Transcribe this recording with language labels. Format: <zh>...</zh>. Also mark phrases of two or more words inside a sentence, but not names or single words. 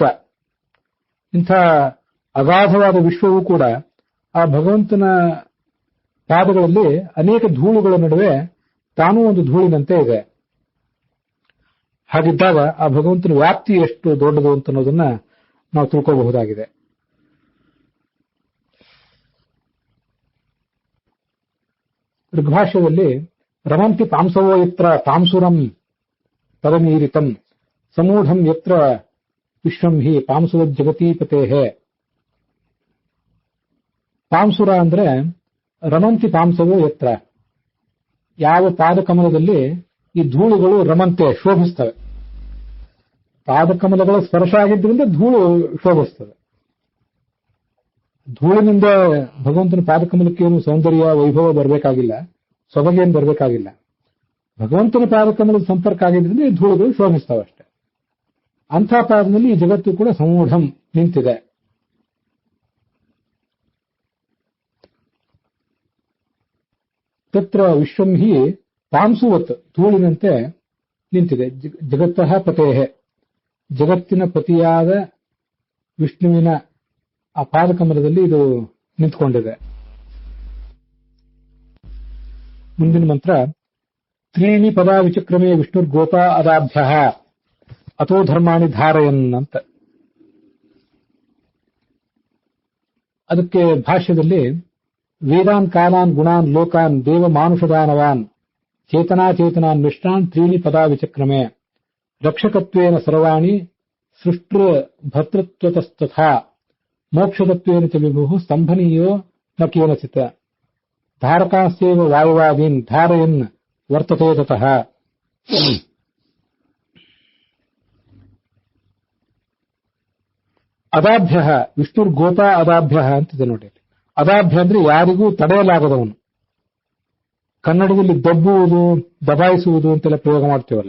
<kn>ಇಂಥ ಅಗಾಧವಾದ ವಿಶ್ವವೂ ಕೂಡ ಆ ಭಗವಂತನ ಪಾದಗಳಲ್ಲಿ ಅನೇಕ ಧೂಳುಗಳ ನಡುವೆ ತಾನೂ ಒಂದು ಧೂಳಿನಂತೆ ಇದೆ. ಹಾಗಿದ್ದಾಗ ಆ ಭಗವಂತನ ವ್ಯಾಪ್ತಿ ಎಷ್ಟು ದೊಡ್ಡದು ಅಂತ ಅನ್ನೋದನ್ನ ನಾವು ತಿಳ್ಕೋಬಹುದಾಗಿದೆ.</kn> <sa>ಋಗ್ಭಾಷ್ಯದಲ್ಲಿ ರಮಂತಿ ಪಾಂಸವೋ ಯತ್ರ ಪಾಂಸುರಂ ಪದಮೀರಿತಂ ಸಮೂಢಂ ಯತ್ರ ವಿಶ್ವಂ ಹಿ ಪಾಂಸುವ ಜಗತೀಪತೇಹೇ.</sa> <kn>ಪಾಂಸುರ ಅಂದ್ರೆ</kn> <sa>ರಮಂತಿ ಪಾಂಸವೋ ಯತ್ರ,</sa> <kn>ಯಾವ ಪಾದಕಮಲದಲ್ಲಿ ಈ ಧೂಳುಗಳು ರಮಂತೆ ಶೋಭಿಸ್ತವೆ. ಪಾದಕಮಲಗಳ ಸ್ಪರ್ಶ ಆಗಿದ್ದರಿಂದ ಧೂಳು ಶೋಭಿಸ್ತವೆ. ಧೂಳಿನಿಂದ ಭಗವಂತನ ಪಾದಕಮಲಕ್ಕೆ ಏನು ಸೌಂದರ್ಯ ವೈಭವ ಬರಬೇಕಾಗಿಲ್ಲ, ಸೊಬಗೇನು ಬರಬೇಕಾಗಿಲ್ಲ. ಭಗವಂತನ ಪಾದಕಮಲದ ಸಂಪರ್ಕ ಆಗಿದ್ದರಿಂದ ಈ ಧೂಳುಗಳು ಶೋಭಿಸ್ತವೆ ಅಷ್ಟೇ. ಅಂಥ ಪಾದದಲ್ಲಿ ಈ ಜಗತ್ತು ಕೂಡ ಸಮೂಢಂ ನಿಂತಿದೆ.</kn> <sa>ತತ್ರ ವಿಶ್ವಂ ಹಿ ಪಾಂಸುವತ್,</sa> <kn>ಧೂಳಿನಂತೆ ನಿಂತಿದೆ.</kn> <sa>ಜಗತ್ತಃ ಪತೇಹೆ,</sa> <kn>ಜಗತ್ತಿನ ಪತಿಯಾದ ವಿಷ್ಣುವಿನ ಆ ಪಾದಕಮಲದಲ್ಲಿ ಇದು ನಿಂತ್ಕೊಂಡಿದೆ. ಮುಂದಿನ ಮಂತ್ರ</kn> <sa>ತ್ರೀಣಿ ಪದ ವಿಚಕ್ರಮೇ ವಿಷ್ಣುರ್ಗೋಪ ಅದಾಭ್ಯ ಅಥೋ ಧರ್ಮಾಣಿ ಧಾರಯನ್ ಅಂತ.</sa> <kn>ಅದಕ್ಕೆ ಭಾಷ್ಯದಲ್ಲಿ</kn> <sa>ವೇದಾನ್ ಕಾಲಾನ್ ಗುಣಾನ್ ಲೋಕಾನ್ ದೇವ ಮಾನುಷದಾನವಾನ್ ಚೇತನಾಚೇತನಾನ್ ಮಿಷ್ಟಾನ್ ತ್ರೀಣಿ ಪದ ವಿಚಕ್ರಮೇ ರಕ್ಷಕತ್ವೇನ ಸರ್ವಾಣಿ ಸೃಷ್ಟೃ ಭರ್ತೃತ್ವತಸ್ತಥಾ ಮೋಕ್ಷತತ್ವೇನ ಚ ವಿಭುಃ ಸ್ತಂಭನೀಯೋ ನ ಕೇನಚಿತ್ ಧಾರಕಾಸ್ಯೇವ ವಾಯುವಾದೀನ್ ಧಾರಯನ್ ವರ್ತತೆ ತತಃ. ಅದಾಭ್ಯ ವಿಷ್ಣುರ್ಗೋಪ ಅದಾಭ್ಯ</sa> <kn>ಅಂತಿದೆ ನೋಡಿ. ಅದಾಭ್ಯ ಅಂದ್ರೆ ಯಾರಿಗೂ ತಡೆಯಲಾಗದವನು. ಕನ್ನಡದಲ್ಲಿ ದಬ್ಬುವುದು, ದಬಾಯಿಸುವುದು ಅಂತೆಲ್ಲ ಪ್ರಯೋಗ ಮಾಡ್ತೀವಲ್ಲ.</kn>